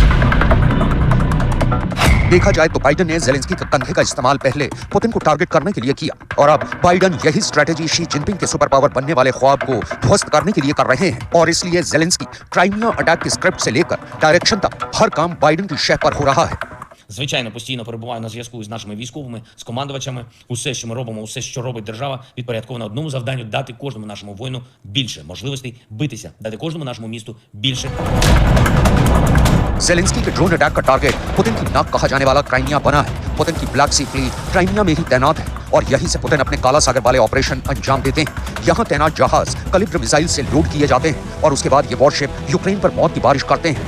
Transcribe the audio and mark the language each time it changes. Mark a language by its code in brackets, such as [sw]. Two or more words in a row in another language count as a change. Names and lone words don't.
[hi] देखा जाए तो बाइडेन ने जेलेंस्की के कंधे का इस्तेमाल पहले पुतिन को टारगेट करने के लिए किया और अब बाइडेन यही स्ट्रेटेजी शी जिनपिंग के [en] super power [hi] बनने वाले ख्वाब को ध्वस्त करने के लिए कर रहे हैं। और इसलिए जेलेंस्की क्राइमिया अटैक के स्क्रिप्ट से लेकर डायरेक्शन तक हर काम बाइडेन की शह पर हो रहा है। [uk] Звичайно, постійно перебуваю на зв'язку з нашими військовими, з командувачами. Усе, що ми робимо, усе, що робить держава, підпорядковано одному завданню – дати кожному нашому воїну більше можливостей битися, дати кожному нашому місту більше. [hi] जेलेंस्की के [en] drone attack [hi] का टारगेट पुतिन की नाक कहा जाने वाला क्राइमिया बना है। पुतिन की ब्लैक सी फ्लीट क्राइमिया में ही तैनात है और यहीं से पुतिन अपने काला सागर वाले ऑपरेशन अंजाम देते हैं। यहाँ तैनात जहाज कलिब्र मिसाइल से लोड किए जाते हैं और उसके बाद ये वॉरशिप यूक्रेन पर मौत की बारिश करते हैं।